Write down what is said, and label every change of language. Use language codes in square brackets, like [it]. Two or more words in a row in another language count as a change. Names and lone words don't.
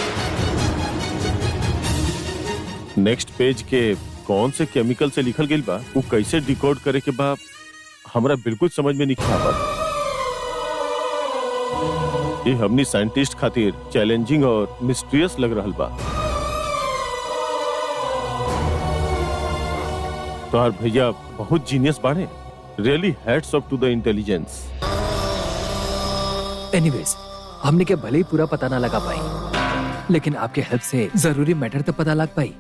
[en] next page [bho] के कौन से केमिकल से लिखल गइल बा, वो कैसे डिकोड करे के बा हमरा बिल्कुल समझ में नहीं आवत। ये हमनी साइंटिस्ट खातिर चैलेंजिंग और मिस्टीरियस लग रहल बा। तोहार भैया बहुत जीनियस बाड़े। [en] really hats off to the intelligence. [bho] एनीवेज, हमने के भले ही पूरा पता ना लगा पाई, लेकिन आपके हेल्प से जरूरी मैटर तो पता लग पाई।